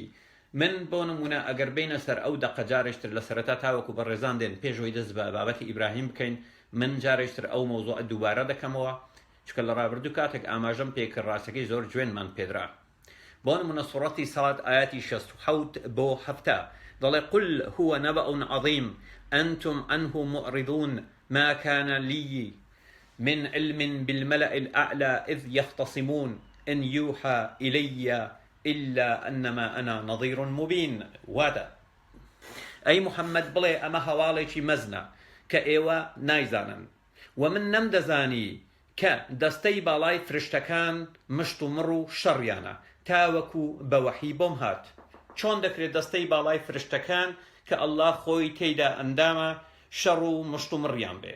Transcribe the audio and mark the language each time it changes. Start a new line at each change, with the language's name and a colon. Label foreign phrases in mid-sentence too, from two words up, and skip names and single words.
Central Kurdish: من بۆ نمونە ئەگەر بینە سەر ئەو دەقە جارێشتر لە سەرەتا تاوەکو بە ڕێزان دێن پێشەوەی دەست بە بابەتی ئیبراهیم بکەین من جارێشتر ئەو مۆزوعە دووبارە دەکەمەوە چکە لە ڕابردوو کاتێک ئاماژەم پێکرد ڕاستەکەی زۆر جوێنمان پێدرا. بۆ نمونە سوڕەتی سەڵات ئاياتی 67 بۆ 7 دەڵێ
Arabic: قل هو نبأ عظيم أنتم عنه معرضون ما كان لي من علم بالملأ الأعلى إذ يختصمون إن يوحى إلي إلا أنما أنا نظير مبين.
Central Kurdish: وادا أي محمد بڵێ ئەمە هەواڵێکی مەزنە کە ئێوە نایزانن و من نەمدەزانی کە دەستەی باڵای فرشتەکان مشت و مڕ و شەڕیانە تاوەکو بە وەحی بۆم هات. چۆن دەکرێت دەستەی باڵای فرشتەکان کە ئەڵڵا خۆی تێیدا ئەندامە شەڕ و مشت و مڕیان بێ؟